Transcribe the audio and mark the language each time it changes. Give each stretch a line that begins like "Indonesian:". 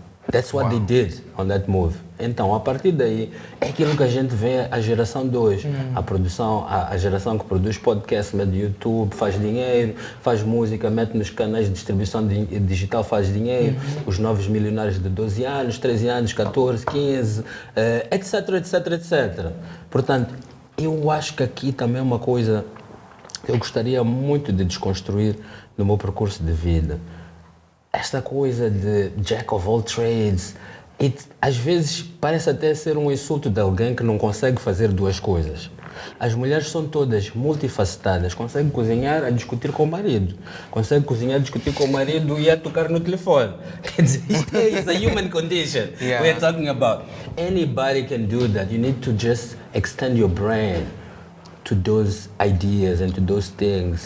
English: That's what they did on that move.
Portuguese: Então, a partir daí, é aquilo que a gente vê a geração de hoje. A produção, a geração que produz podcast, mete no YouTube, faz dinheiro, faz música, mete nos canais de distribuição digital, faz dinheiro. Os novos milionários de 12 anos, 13 anos, 14, 15, etc, etc, etc. Portanto, eu acho que aqui também é uma coisa que eu gostaria muito de desconstruir no meu percurso de vida. Esta coisa de jack of all trades, às vezes parece até ser um insulto de alguém que não consegue fazer duas coisas. As mulheres são todas multifacetadas, conseguem cozinhar a discutir com o marido, conseguem cozinhar a discutir com o marido e a tocar no telefone. Quer dizer, isto é a
English: human condition we're talking about. Anybody can do that. You need to just extend your brain to those ideas and to those things.